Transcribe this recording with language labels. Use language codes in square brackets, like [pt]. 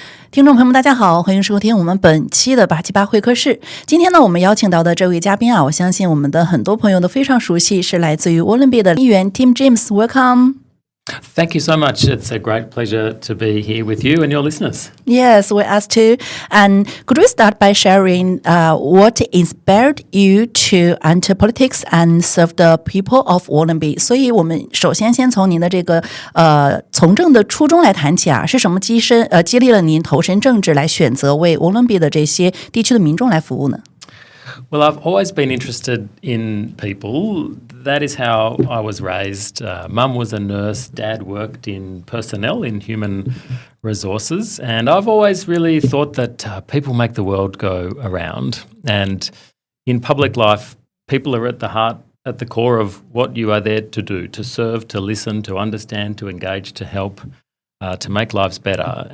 [zh] 听众朋友们大家好，欢迎收听我们本期的878会客室。今天呢，我们邀请到的这位嘉宾啊，我相信我们的很多朋友都非常熟悉，是来自于沃伦比的议员 Tim James。 [en] Welcome。Thank you so much. It's a great pleasure to be here with you and your listeners. Yes, we're us too. And could we start by sharing what inspired you to enter politics and serve the people of Wollongby? [zh] 所以我们首先从您的这个从政的初衷来谈起啊，是什么激励了您投身政治，来选择为 Wollongby 的这些地区的民众来服务呢 [en] ？Well, I've always been interested in people. That is how I was raised. Mum was a nurse, Dad worked in personnel, in human resources, and I've always really thought that people make the world go around. And in public life, people are at the core of what you are there to do, to serve, to listen, to understand, to engage, to help, to make lives better.